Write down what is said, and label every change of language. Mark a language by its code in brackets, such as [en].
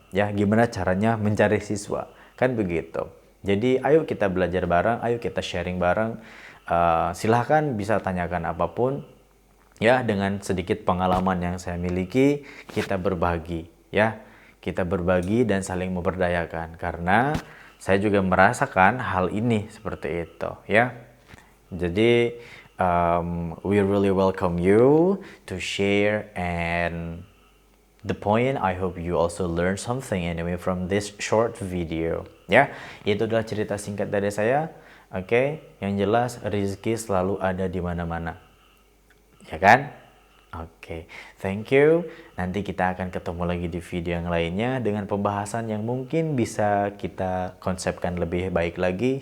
[id] Ya, gimana caranya mencari siswa? Kan begitu. Jadi ayo kita belajar bareng, ayo kita sharing bareng. Silahkan bisa tanyakan apapun. Ya, dengan sedikit pengalaman yang saya miliki, kita berbagi. Ya, kita berbagi dan saling memberdayakan. Karena saya juga merasakan hal ini seperti itu. Ya. [en] Jadi we really welcome you to share, and the point, I hope you also learn something anyway from this short video. [id] Ya, itu adalah cerita singkat dari saya. Oke, yang jelas rezeki selalu ada di mana-mana. Ya kan? Oke, [en] thank you. [id] Nanti kita akan ketemu lagi di video yang lainnya dengan pembahasan yang mungkin bisa kita konsepkan lebih baik lagi.